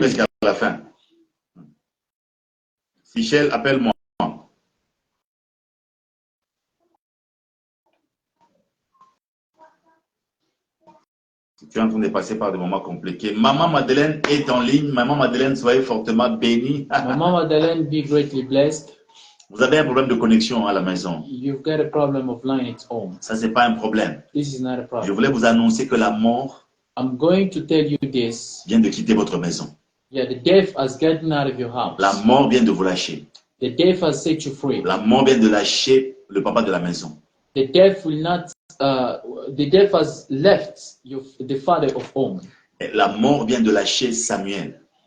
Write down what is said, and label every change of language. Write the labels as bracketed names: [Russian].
[French] presque à la fin. Sichel, appelle-moi. Si tu es en train de passer par des moments compliqués. Maman Madeleine est en ligne. Maman Madeleine, soyez fortement bénie. [English] Maman Madeleine, be greatly blessed. [French] Vous avez un problème de connexion à la maison. [English] You've got a problem of line at home. [French] Ça, c'est pas un problème. [English] This is not a [French] Je [English] problem. [French] voulais vous annoncer que la mort [English] I'm going to tell you this. [French] vient de quitter votre maison. [English] Yeah, the death has gotten out of your house. [French] La mort vient de vous lâcher. [English] The death has set you free. [French] La mort vient de lâcher le papa de la maison. [English] The death will not. The death has left the father of home. [French] Et la mort vient de lâcher Samuel.